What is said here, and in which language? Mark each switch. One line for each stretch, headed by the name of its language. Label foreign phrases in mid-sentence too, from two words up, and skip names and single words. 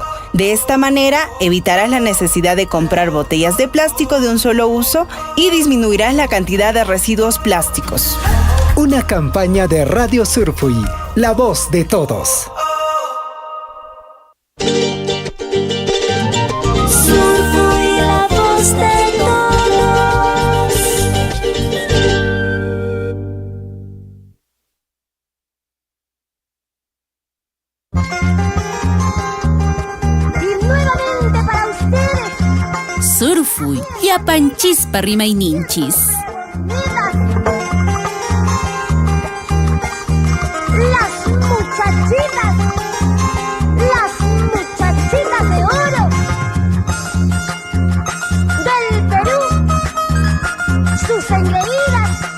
Spanish: De esta manera, evitarás la necesidad de comprar botellas de plástico de un solo uso y disminuirás la cantidad de residuos plásticos. Una campaña de Radio Surfuy, la voz de todos. Surfuy, la voz de todos.
Quechua: Surfuy, yapanchispa rimayninchis.
Spanish: Las muchachitas de oro del Perú, sus engreídas.